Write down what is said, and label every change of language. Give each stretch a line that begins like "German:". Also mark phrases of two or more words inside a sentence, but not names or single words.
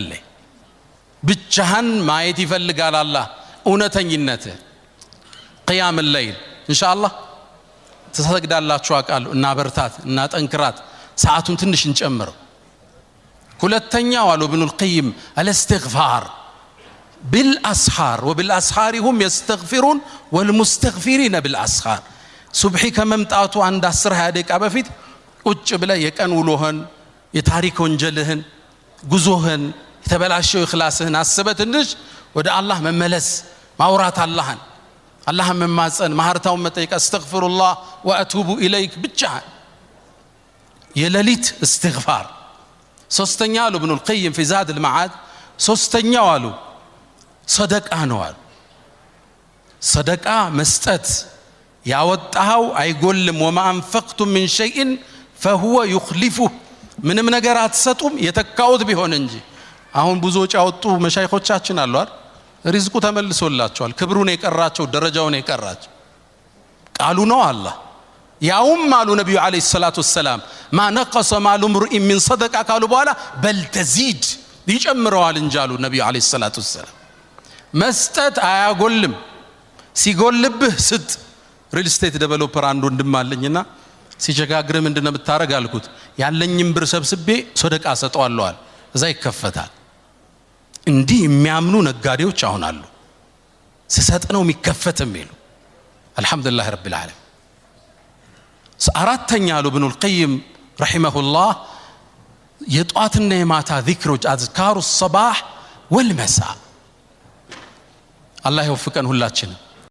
Amharic: ላይ ብቻህን ማየት ይፈልጋል አላህ እውነተኝነት።
Arabic: قيام الليل
Amharic: ኢንሻአላህ ተሰግዳላችሁ አቃለሁ እና በርታት እና ጠንክራት ሰዓቱን ትንሽ እንጨምረው። ሁለተኛው አሉ ኢብኑል ቀይም
Arabic: الاستغفار بالأسحار وبالأسحار هم يستغفرون والمستغفرين بالأسحار
Amharic: ሱብሒ ከመምጣቱ አንድ 10-20 ደቂቃ በፊት ቁጭ ብለ የቀን ውሎህን የታሪክ ወንጀልህን ጉዞህን የተበላሸው ኢኽላስህን አስበህ ትንሽ ወደ አላህ መመለስ ማውራት አላህን መማፀን ማህርታውን መጠየቅ
Arabic: أستغفر الله وأتوب إليك
Amharic: ብቻ የሌሊት እስትግፋር። ሶስተኛ አሉ ኢብኑል ቀይም في زاد المعاد ሶስተኛው አሉ ሰደቃ ነው አሉ። ሰደቃ መስጠት ያወጣው አይጎልም።
Arabic: وما انفقتم من شيء فهو يخلفه
Amharic: ምንም ነገር አትሰጡም የተካውት ቢሆን እንጂ። አሁን ብዙዎች ያወጡ መሻይኾቻችን አሉ አይደል? ሪዝቁ ተመልሶላቸዋል። ክብሩን የቀራቸው ደረጃውን የቀራቸው ቃሉ ነው አላህ። ያውም አሉ ነብዩ
Arabic: عليه الصلاة والسلام ما نقص مال امرئ من
Amharic: صدقه ካሉ በኋላ
Arabic: بل تزيد
Amharic: ይጨምረዋል እንጂ አሉ ነብዩ
Arabic: عليه الصلاة والسلام።
Amharic: መስጠት አያጎልም። ሲጎልብህ ስጥ።
English: real estate developer
Amharic: አንድ ወንድም አለኝና ሲቸጋግር ምንድነው የምታረግ አልኩት። ያለኝም ብር ሰብስቤ ሰደቃ ሰጠዋለሁ አለ። እዛ ይከፈታል። እንዲህ የሚያምኑ ነጋዴዎች አሁን አሉ። ሲሰጥ ነው የሚከፈት የሚሉ
Arabic: الحمد لله رب العالمين።
Amharic: አራተኛ አሉ ኢብኑል ቀይም ረሂመሁላህ የጧትና የማታ ዚክሮች
Arabic: أذكار الصباح والمساء
Amharic: አላህ ይወፍቀን ሁላችንም።